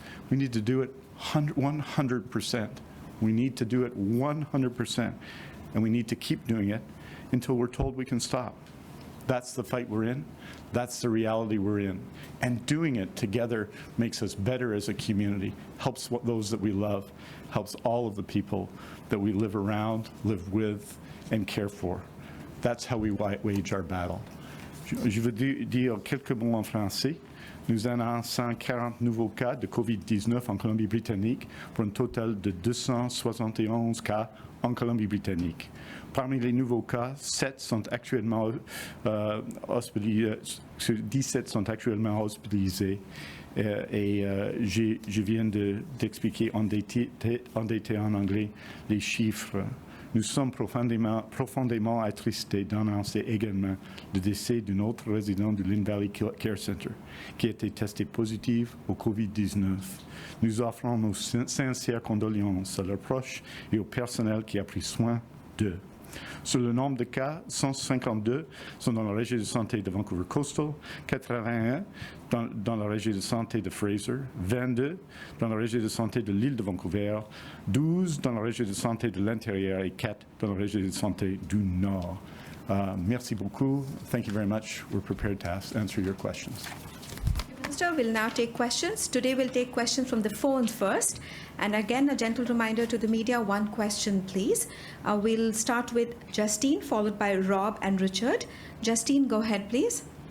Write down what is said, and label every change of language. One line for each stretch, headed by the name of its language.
English: We need to do it 100%. We need to do it 100%. And we need to keep doing it until we're told we can stop. That's the fight we're in. That's the reality we're in. And doing it together makes us better as a community, helps those that we love, helps all of the people that we live around, live with, and care for. That's how we wage our battle.
French: Je veux dire quelques mots en français. Nous annonçons 40 nouveaux cas de COVID-19 en Colombie-Britannique pour un total de 271 cas en Colombie-Britannique. Parmi les nouveaux cas, 17 sont actuellement hospitalisés et je viens d'expliquer en détail en anglais les chiffres. Nous sommes profondément attristés d'annoncer également le décès d'un autre résident du Lynn Valley Care Center qui a été testé positif au COVID-19. Nous offrons nos sincères condoléances à leurs proches et au personnel qui a pris soin d'eux. Sur le nombre de cas, 152 sont dans la région de santé de Vancouver Coastal, 81 dans la région de santé de Fraser, 22 dans la région de santé de l'île de Vancouver, 12 dans la région de santé de l'intérieur et 4 dans la région de santé du Nord. Merci beaucoup.
English: Thank you very much. We're prepared to answer your questions. Minister will now take questions. Today we'll take questions from the phones first. And again, a gentle reminder to the media, one question, please. We'll start with Justine, followed by Rob and Richard. Justine, go ahead, please.